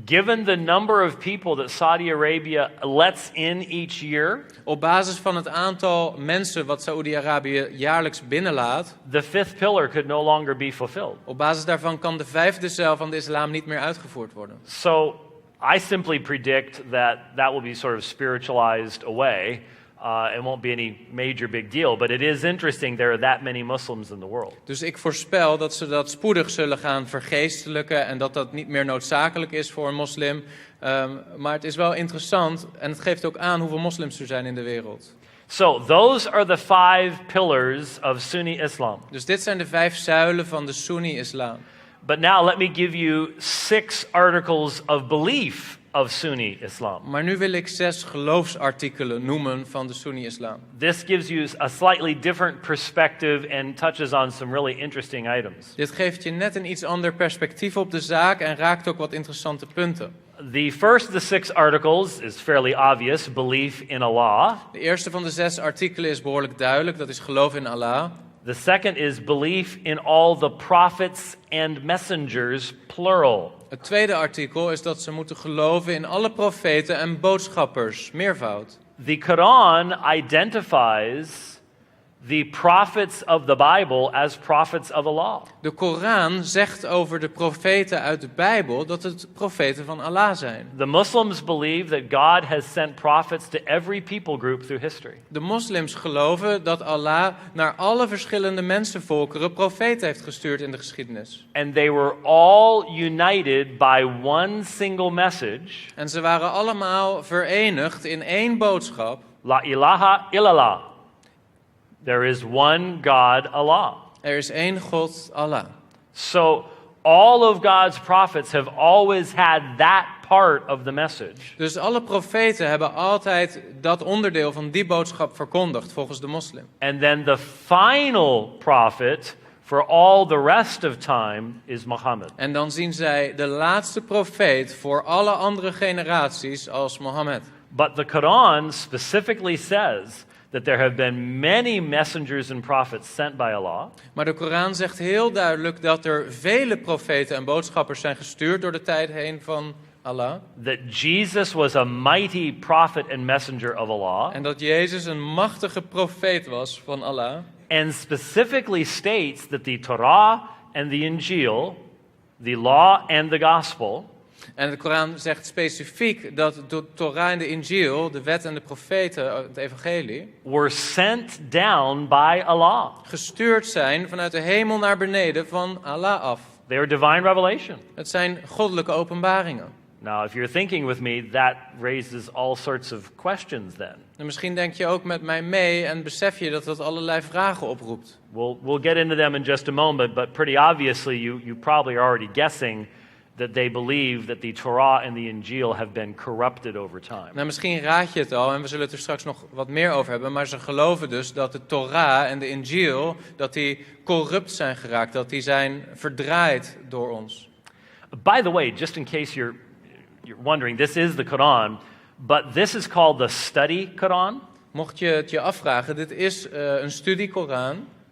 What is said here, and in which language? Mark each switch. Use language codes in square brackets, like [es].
[en] Given the number of people that Saudi Arabia lets in each year, [nl] Op basis van het aantal mensen wat Saoedi-Arabië jaarlijks binnenlaat, [en] the 5th pillar could no longer be fulfilled. [nl] op basis daarvan kan de 5e zuil van de islam niet meer uitgevoerd worden. [en] So I simply predict that will be sort of spiritualized away. It won't be any major big deal, but it is interesting there are that many Muslims in the world. [nl] Dus ik voorspel dat ze dat spoedig zullen gaan vergeestelijken en dat dat niet meer noodzakelijk is voor een moslim. Maar het is wel interessant en het geeft ook aan hoeveel moslims er zijn in de wereld. [en] So those are the 5 pillars of Sunni Islam. [nl] Dus dit zijn de 5 zuilen van de Sunni-islam. [en] But now let me give you 6 articles of belief of Sunni Islam. [nl] Maar nu wil ik 6 geloofsartikelen noemen van de Sunni-islam. [en] This gives you a slightly different perspective and touches on some really interesting items. [nl] Dit geeft je net een iets ander perspectief op de zaak en raakt ook wat interessante punten. [en] The first of the 6 articles is fairly obvious, belief in Allah. [nl] De eerste van de 6 artikelen is behoorlijk duidelijk, dat is geloof in Allah. [en] The second is belief in all the prophets and messengers, plural. [nl] Het tweede artikel is dat ze moeten geloven in alle profeten en boodschappers, meervoud. [en] The Quran identifies the prophets of the Bible as prophets of Allah. [nl] De Koran zegt over de profeten uit de Bijbel dat het profeten van Allah zijn. [en] The Muslims believe that God has sent prophets to every people group through history. [nl] De moslims geloven dat Allah naar alle verschillende mensenvolkeren profeten heeft gestuurd in de geschiedenis. [en] And they were all united by one single message. [nl] En ze waren allemaal verenigd in één boodschap. [ar] La ilaha illallah. [en] There is one God, Allah. [nl] Er is één God, Allah. [en] So all of God's prophets have always had that part of the message. [nl] Dus alle profeten hebben altijd dat onderdeel van die boodschap verkondigd, volgens de moslim. [en] And then the final prophet for all the rest of time is Muhammad. [nl] En dan zien zij de laatste profeet voor alle andere generaties als Mohammed. [en] But the Quran specifically says that there have been many messengers and prophets sent by Allah. [nl] Maar de Koran zegt heel duidelijk dat er vele profeten en boodschappers zijn gestuurd door de tijd heen van Allah. [en] That Jesus was a mighty prophet and messenger of Allah. [nl] En dat Jezus een machtige profeet was van Allah. [en] And specifically states that the Torah and the Injil, the law and the gospel, [nl] En de Koran zegt specifiek dat de Torah en de Injil, de wet en de profeten, het evangelie, [en] were sent down by Allah. [nl] gestuurd zijn vanuit de hemel naar beneden van Allah af. [en] They are divine revelation. [nl] Het zijn goddelijke openbaringen. [en] Now, if you're thinking with me, that raises all sorts of questions then. [nl] En misschien denk je ook met mij mee en besef je dat dat allerlei vragen oproept. [en] We'll get into them in just a moment, but pretty obviously you probably are already guessing that they believe that the Torah and the Injil have been corrupted over time. [nl] Nou, misschien raad je het al en we zullen het er straks nog wat meer over hebben, maar ze geloven dus dat de Torah en de Injil, dat die corrupt zijn geraakt, dat die zijn verdraaid door ons. [en] By the way, just in case you're wondering, this is the Quran, but this is called the study Quran. [nl] Mocht je het je afvragen, dit is een studie-Koran.